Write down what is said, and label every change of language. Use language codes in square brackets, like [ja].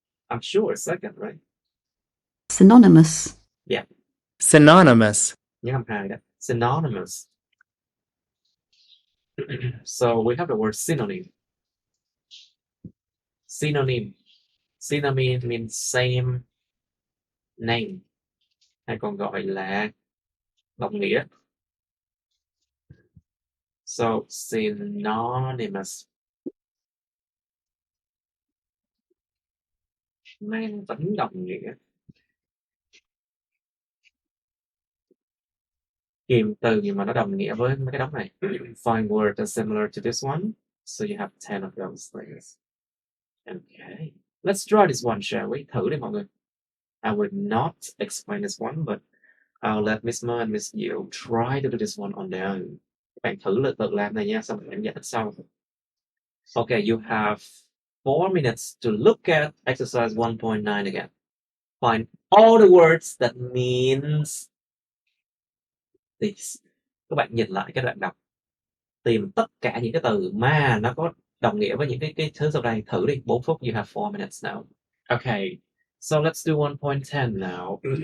[en] I'm sure it's second, right? Synonymous. Yeah. Synonymous. [vi] Những cụm hai đó. Synonymous. [en] So we have the word synonym. Synonym. Synonym means same name, [vi] hay còn gọi là đồng nghĩa. [en] So synonymous. [vi] Mang tính đồng nghĩa. Kiếm từ nhưng mà nó đồng nghĩa với mấy cái đống này. [en] Find words that are similar to this one. So you have 10 of those things. Okay. Let's try this one, shall we? [vi] Thử đi mọi người. [en] I will not explain this one, but I'll let Miss Mo and Miss Diệu try to do this one on their own. [vi] Các bạn thử tự làm này nha, xong rồi em giải thích sau. [en] Okay, you have 4 minutes to look at exercise 1.9 again. Find all the words that means this. [vi] Các bạn nhìn lại cái đoạn đọc. Tìm tất cả những cái từ mà nó có đồng nghĩa với những cái thứ sau đây. Thử đi, 4 phút, [en] you have 4 minutes now. Okay, so let's do 1.10 now.